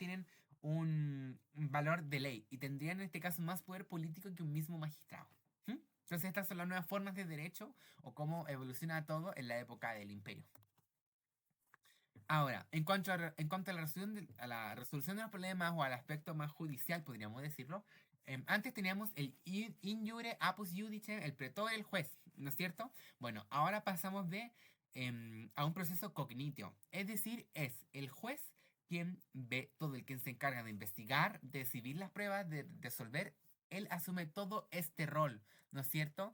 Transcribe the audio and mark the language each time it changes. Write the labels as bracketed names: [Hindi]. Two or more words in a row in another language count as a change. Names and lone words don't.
[Spanish] Tienen un valor de ley y tendrían en este caso más poder político que un mismo magistrado. ¿Mm? Entonces estas son las nuevas formas de derecho o cómo evoluciona todo en la época del imperio. Ahora, en cuanto a a la resolución de los problemas o al aspecto más judicial, podríamos decirlo, antes teníamos el [Latin] in iure apus judice, [Spanish] el pretor, el juez, ¿no es cierto? Bueno, ahora pasamos a un proceso cognitio, es decir, es el juez quien ve todo, el quien se encarga de investigar, de exhibir las pruebas, de resolver, él asume todo este rol, ¿no es cierto?